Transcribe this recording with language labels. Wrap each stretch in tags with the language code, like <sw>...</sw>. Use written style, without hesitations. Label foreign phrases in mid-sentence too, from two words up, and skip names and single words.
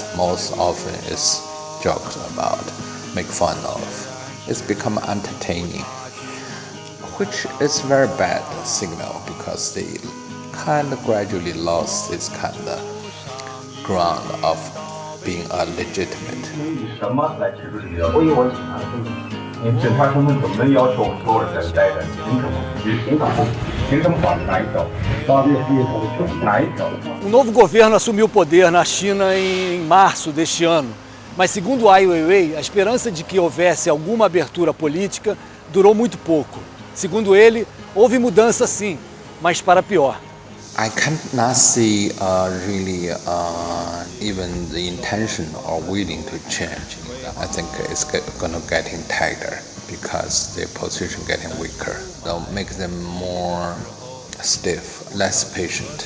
<en>Most often it's joked about, make fun of. It's become entertaining, which is very bad signal because they kind of gradually lost this kind of ground of being a legitimate.</en> <zh>以什么来提出这个要求？我以我警察的身份，你警察身份怎么能要求所有人在待着？凭什么？凭什么？凭什么法律哪一条？法律哪一条？</zh> <pt>O novo governo assumiu o poder na China em março deste ano, mas segundo Ai Weiwei, a esperança de que houvesse alguma abertura política durou muito pouco. Segundo ele, houve mudança sim, mas para pior.</pt> <en>I cannot see really even the intention or willing to change. I think it's going to getting tighter because their position getting weaker. They'll make them more stiff, less patient.</en>